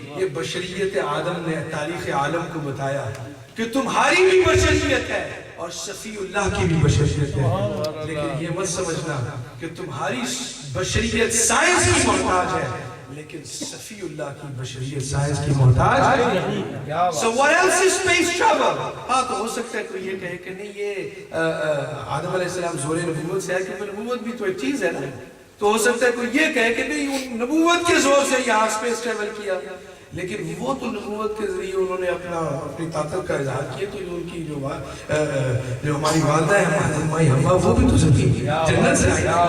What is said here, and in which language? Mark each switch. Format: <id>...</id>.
<ur>یہ بشریت آدم نے تاریخ عالم کو بتایا کہ تمہاری بھی بشریت ہے اور صفی اللہ کی بھی بشریت ہے، لیکن یہ مت سمجھنا کہ تمہاری بشریت سائنس کی محتاج ہے لیکن صفی اللہ کی بشریت سائنس کی محتاج نہیں.</ur> <en>So what else is space travel?</en> <ur>ہاں تو ہو سکتا ہے کوئی یہ کہے کہ نہیں یہ آدم علیہ السلام زور نبوت سے ہے، کہ نبوت بھی تو ایک چیز ہے نا. تو ہو سکتا ہے کوئی یہ کہے کہ نہیں ان نبوت کے زور سے یہاں اسپیس ٹریول کیا، لیکن وہ تو نبوت کے ذریعے انہوں نے اپنی طاقت کا اظہار کیا، تو ان کی جو ہماری والدہ ہے ہماری حوا، وہ بھی تو سکی جنت سے آئی.</ur>